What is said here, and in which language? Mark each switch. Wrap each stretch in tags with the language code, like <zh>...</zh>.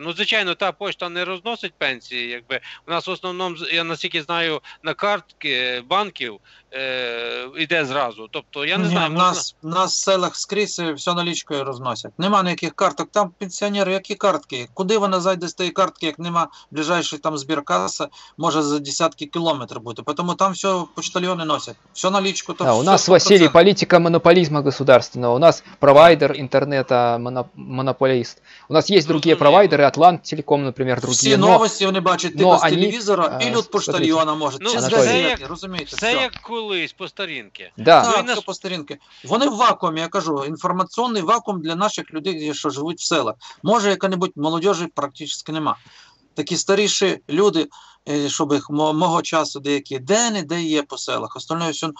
<uk>Ну, звичайно, та почта не розносить пенсії, якби. У нас в основному, я наскільки знаю, на картки банків йде зразу. Тобто, я не знаю, можна... У нас в селах скрізь все налічкою розносять. Нема ніяких карток. Там пенсіонери, які картки? Куди вона зайде з тієї картки, як нема ближайшої там збіркаса, може за десятки кілометрів бути. Тому там все почтальони носять. Все налічку.</uk> <ru>Да, у нас, Василий, политика монополизма государственного. У нас провайдер интернета монополист. У нас есть другие провайдеры, Атлант Телеком, например, другие.</ru> <uk>Всі новості вони бачать тільки з телевізора і від почтальйона можуть. Ну, чи з газети, розумієте? Це як колись по старінки. Да. Так, все по старінки. Вони в вакуумі, я кажу, інформаційний вакуум для наших людей, що живуть в селах. Може, яка-небудь молодежі практично нема. Такі старіші люди, щоб їх мого часу деякі де є по селах. Остальне все.</uk>